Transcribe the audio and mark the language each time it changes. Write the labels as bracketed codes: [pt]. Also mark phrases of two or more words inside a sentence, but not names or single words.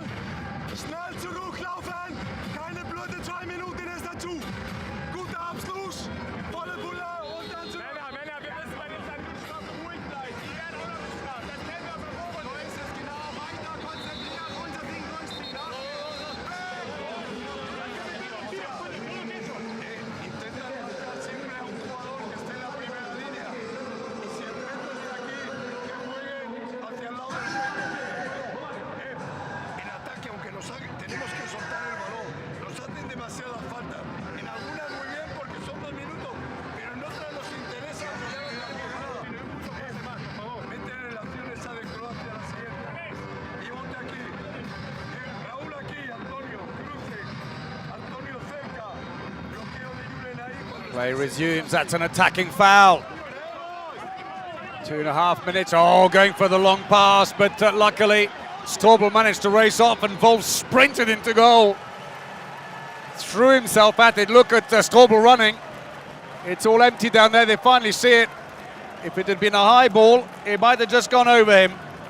[de] Schnell zurücklaufen. Keine blöde 2 Minuten ist dazu. Guter Abschluss. Volle Bulle und dann zurück. Männer, wir müssen bei den Standardstrafen ruhig bleiben. Die werden auch noch bestraft. Das kennen wir von oben. So ist es genau. Weiter konzentrieren. Unser Ding durchziehen. [es] Intenta buscar siempre a un jugador que esté en la primera línea. Y si el Beto está aquí, que juegue hacia el lado del en ataque, aunque tenemos que soltar el balón. Nos hacen demasiadas faltas. En algunas muy bien porque son 2 minutos, pero en otras nos interesa apoyar a la jugada. Por favor, métele la acción esa de Croacia a la siguiente. Y ponte aquí. Raúl aquí, Antonio, cruce. Antonio cerca. Bloqueo de Julen ahí. [en] Play resumes, that's an attacking foul. 2.5 minutes, oh, going for the long pass, but luckily Strobel managed to race off and Wolf sprinted into goal. Threw himself at it, look at Strobel running. It's all empty down there, they finally see it. If it had been a high ball, it might have just gone over him.